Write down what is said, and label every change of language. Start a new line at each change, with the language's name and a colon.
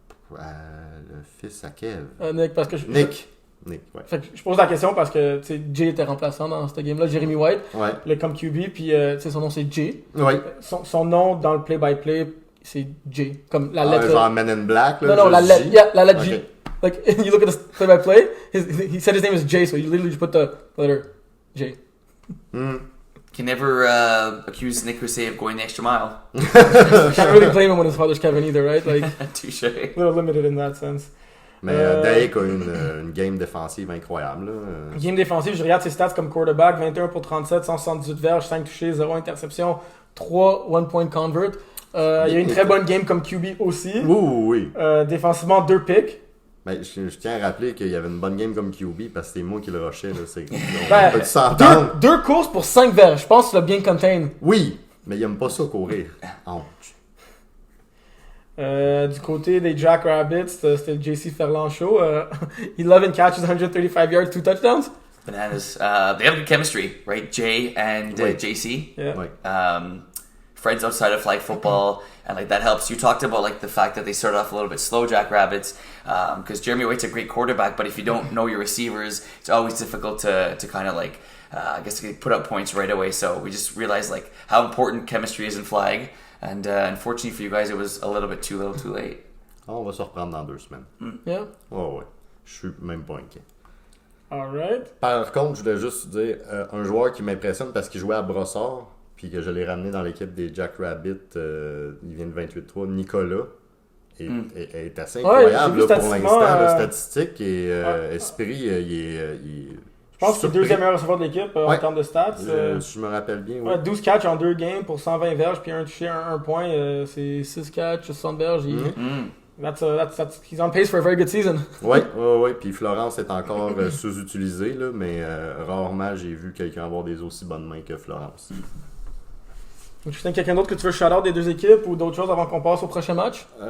French: Le fils à Kev. Nick, parce que Nick, ouais. Fait que je pose la question parce que Jay était remplaçant dans cette game-là, Jeremy White, comme QB, puis son nom c'est Jay. Ouais. Son nom dans le play-by-play, c'est Jay. Comme la lettre. Genre Men in Black, là. Non, la lettre G. Okay.
English: Like, you look at the play-by-play, he said his name is Jay, so you literally just put the letter J. Can never accuse Nick Husey of going the extra mile. Can't really blame him when his father's Kevin either, right? Like,
French: Touche.
English: a little limited in that sense.
French: Mais Dake a une game défensive incroyable. Là. Game défensive, je regarde ses stats comme quarterback, 21 pour 37, 178 verges, 5 touchés, 0 interception, 3 one-point convert. Il y a une très bonne game comme QB aussi. Oui. Défensivement, 2 picks. Ben, je tiens à rappeler qu'il y avait une bonne game comme QB parce que c'est moi qui le rushais. Là. Ben, on peut s'entendre. 2 courses pour 5 verges. Je pense que tu l'as bien contain. Oui, mais il aime pas ça courir. Ouch. Du côté des Jackrabbits, c'était le JC Ferland show.
English: 11 catches, 135 yards, 2 touchdowns. Bananas. They have good chemistry, right? Jay and JC. Yeah. Friends outside of flag football, and like that helps. You talked about like the fact that they started off a little bit slow, Jackrabbits, because Jeremy White's a great quarterback, but if you don't know your receivers, it's always difficult to kind of like I guess put up points right away. So we just realized like how important chemistry is in flag, and unfortunately for you guys, it was a little bit too little, too late.
French: On va se reprendre dans 2 semaines.
English: Yeah.
French: Ouais. Je suis même pas inquiet.
English: Alright.
French: Par contre, je voulais juste dire un joueur qui m'impressionne parce qu'il jouait à Brossard. Puis que je l'ai ramené dans l'équipe des Jackrabbits, il vient de 28-3, Nicolas, est assez incroyable là, pour l'instant, la statistique et Esprit, je pense que c'est le deuxième meilleur receveur de l'équipe en termes de stats. Si je me rappelle bien, oui. 12 catchs en 2 games pour 120 verges, puis un touché, un point, c'est 6 catchs, 60 verges.
English: He's on pace for a very good season.
French: Oui, puis Florence est encore sous-utilisé, là, mais rarement j'ai vu quelqu'un avoir des aussi bonnes mains que Florence. Tu sais quelqu'un d'autre que tu veux shout-out des 2 équipes ou d'autres choses avant qu'on passe au prochain match?